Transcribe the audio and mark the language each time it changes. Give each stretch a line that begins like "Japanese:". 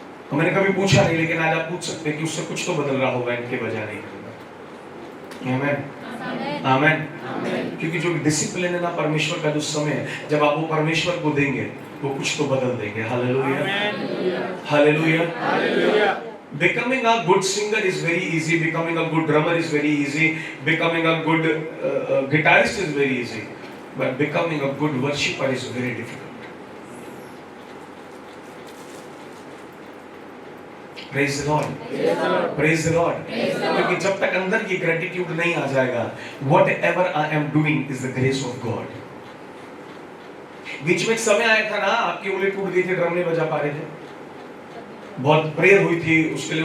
Hindi: तो मैंने कभी पूछा नहीं, लेकिन आज आप पूछ सकते हैं कि उससे कुछ तो बदल रहा होगा इनके बजाने के। आमीन, आमीन। क्योंकि जो डिसिप्लिन है ना परमेश्वर का, जो समय है जब आप वो परमेश्वर को देंगे वो कुछ तो बदल देंगे। Hallelujah, hallelujah, hallelujah.
English: Becoming a good singer is very easy. Becoming a good drummer is very easy. Becoming a good guitarist is very easy. But becoming a good worshipper is very difficult. Praise the lord, praise the lord.
Hindi: क्योंकि जब तक अंदर की gratitude नहीं आ जाएगा,
English: Whatever I am doing is the grace of God.
Hindi: बीच में एक समय आया था ना, आपकी उंगली टूट गई थी, ड्रम नहीं बजा पा रहे थे, बहुत प्रेयर हुई थी उसके लिए।